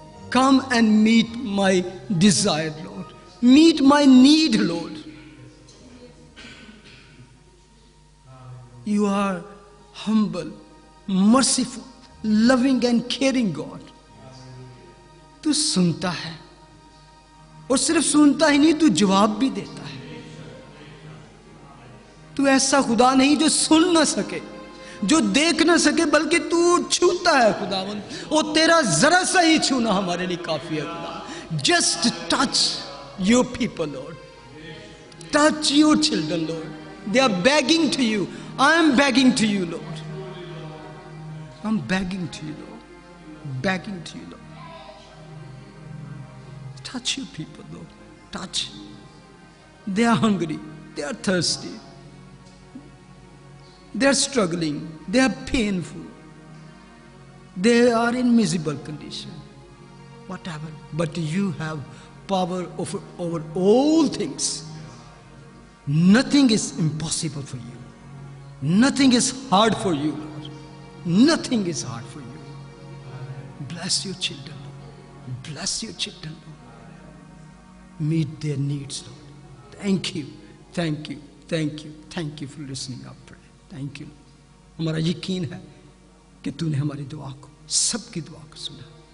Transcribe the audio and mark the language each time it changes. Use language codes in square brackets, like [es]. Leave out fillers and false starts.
[en] Come and meet my desire, Lord. Meet my need, Lord. You are humble, merciful, loving and caring God. [ur] تو سنتا ہے, اور صرف سنتا ہی نہیں, تو جواب بھی دیتا ہے. تو ایسا خدا نہیں جو سن نہ سکے, جو دیکھ نہ سکے, بلکہ تو چھوتا ہے خداوند. اور تیرا ذرا سا ہی چھونا ہمارے لیے کافی ہے خدا. [en] Just touch your people, Lord. Touch your children, Lord. They are begging to you. I am begging to you, Lord. I'm begging to you, Lord. Begging to you, Lord. Touch your people, Lord. Touch. They are hungry. They are thirsty. They are struggling. They are painful. They are in miserable condition. Whatever. But you have power over all things. Nothing is impossible for you. Nothing is hard for you, Lord. Nothing is hard for you. Bless your children, Lord. Bless your children, Lord. Meet their needs, Lord. Thank you. Thank you. Thank you. Thank you for listening up. Thank you. [ur] ہمارا یقین ہے کہ تو نے ہماری دعا کو, سب کی دعا کو سنا.